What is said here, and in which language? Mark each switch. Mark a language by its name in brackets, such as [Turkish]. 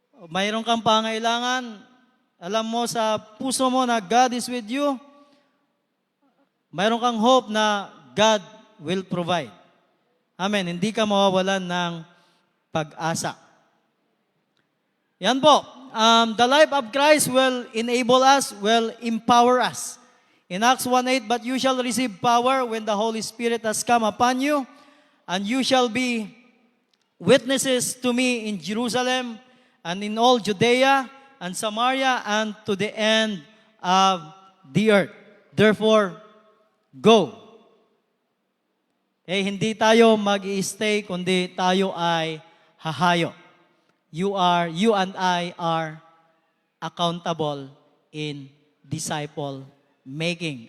[Filipino] Mayroon kang pangailangan, alam mo sa puso mo na [English] God is with you. [Filipino] Mayroon kang [English] hope na God will provide. Amen. [Filipino] Hindi ka mawawalan ng pag-asa. Yan po. [English] The life of Christ will enable us, will empower us. In Acts 1:8, but you shall receive power when the Holy Spirit has come upon you, and you shall be witnesses to me in Jerusalem and in all Judea and Samaria and to the end of the earth. Therefore, go. [Filipino] Hindi tayo mag-i-stay, kundi tayo ay hahayo. [English] You and I are accountable in disciple making.